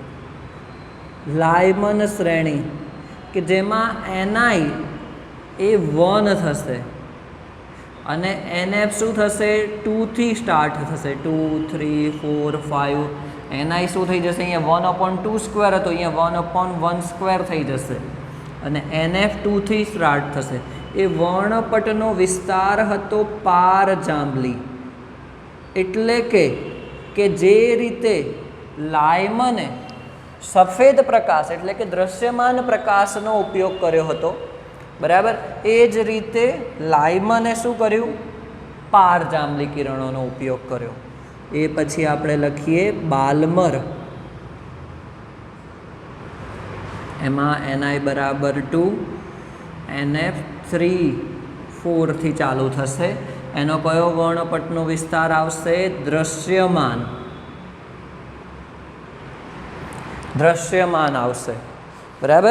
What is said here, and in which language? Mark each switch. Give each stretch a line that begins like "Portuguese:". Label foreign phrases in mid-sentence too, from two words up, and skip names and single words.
Gujarati: લાયમન શ્રેણી કે જેમાં એનઆઈ એ 1 થશે અને એનએફ શું થશે 2 થી સ્ટાર્ટ થશે 2 3 4 5 એનઆઈ શું થઈ જશે અહીંયા 1/2 સ્ક્વેર હતો અહીંયા 1/1 સ્ક્વેર થઈ જશે અને NF 2 થી સ્ટાર્ટ થશે। એ વર્ણપટનો વિસ્તાર હતો પાર જાંબલી, એટલે કે જે રીતે લાયમને સફેદ પ્રકાશ એટલે કે દૃશ્યમાન પ્રકાશનો ઉપયોગ કર્યો હતો, બરાબર, એ જ રીતે લાયમને શું કર્યું? પાર જાંબલી કિરણોનો ઉપયોગ કર્યો। એ પછી આપણે લખીએ બાલ્મર, એમાં NI બરાબર 2 NF 3 4 થી ચાલુ થશે। એનો કયો વર્ણપટનો વિસ્તાર આવશે? દૃશ્યમાન, દૃશ્યમાન આવશે, બરાબર।